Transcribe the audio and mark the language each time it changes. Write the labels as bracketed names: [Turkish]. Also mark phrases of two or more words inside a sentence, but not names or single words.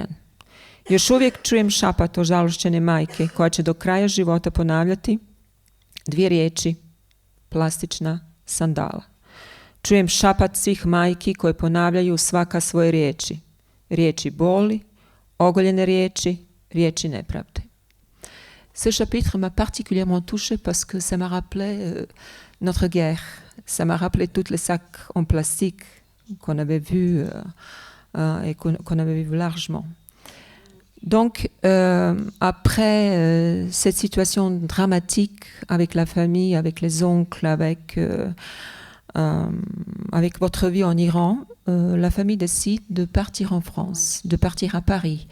[Bosnian] Još uvijek čujem šapat ožalošćene majke koja će do kraja života ponavljati 2 riječi, plastična sandala. Čujem šapat svih majki koje ponavljaju svaka svoje riječi. Riječi boli, ogoljene riječi, riječi nepravde. [French] Ce chapitre m'a particulièrement touchée parce que ça m'a rappelé notre guerre. Ça m'a rappelé tous les sacs en plastique qu'on avait vus et qu'on avait vu largement. Donc, après cette situation dramatique avec la famille, avec les oncles, avec votre vie en Iran, la famille décide de partir en France, de partir à Paris.